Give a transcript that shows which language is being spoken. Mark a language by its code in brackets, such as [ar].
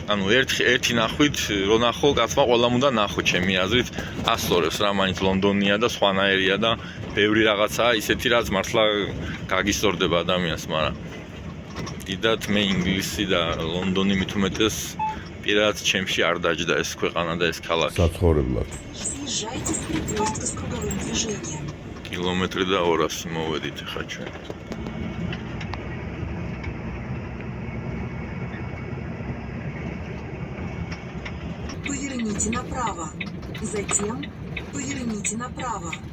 [ka] ანუ ერთი ნახვით რო ნახო, კაცმა ყველამ უნდა ნახო, ჩემი აზრით, ასწორებს რა, მაინც ლონდონია და სხვანაირია და ბევრი რაღაცაა ისეთი, რაც მართლა გაგისტორდება ადამიანს, მაგრამ დიდად მე ინგლისი და ლონდონი მით უმეტეს პირადად ჩემში არ დაჯდა ეს ქვეყანა და ეს ქალაქი. საცხოვრებლად. [ru] Съезжайте с перекрестка с круговым движением. [ka] კილომეტრი და 200 მოვედით ხა ჩვენ. [ru] Поверните направо. Затем поверните направо.